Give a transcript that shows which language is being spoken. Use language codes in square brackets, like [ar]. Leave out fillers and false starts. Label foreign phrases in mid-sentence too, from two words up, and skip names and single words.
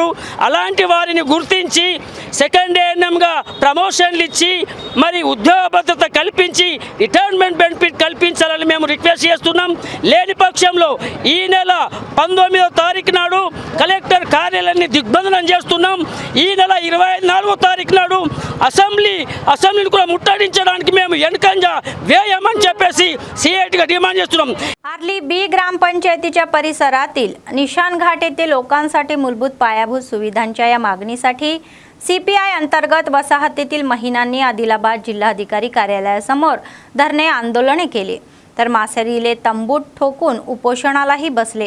[te] అలాంటి వారిని గుర్తించి సెకండ్ ఏఎన్ఎంగా ప్రమోషన్లు ఇచ్చి మరి ఉద్యోగ భద్రత కల్పించి [en] retirement benefit [te] కల్పించాలని మేము రిక్వెస్ట్ చేస్తున్నాం. లేని పక్షంలో ఈ నెల 19వ తారీఖు నాడు కలెక్టర్ కార్యాలయాన్ని దిగ్బంధనం చేస్తున్నాం. ఈ నెల 24వ తారీఖు నాడు అసెంబ్లీని కూడా ముట్టడించడానికి మేము వెనుకంజ వేయమని చెప్పేసి సిఐటిగా डिमांड చేస్తున్నాం. [mr] आर्ली बी ग्रामपंचायतीच्या परिसरातील निशाण घाट येथे लोकांसाठी मूलभूत पायाभूत सुविधांच्या या मागणीसाठी CPI अंतर्गत वसाहतीतील महिलांनी आदिलाबाद जिल्हाधिकारी कार्यालयासमोर धरणे आंदोलने केले, तर मासेरीले तंबूत ठोकून उपोषणालाही बसले.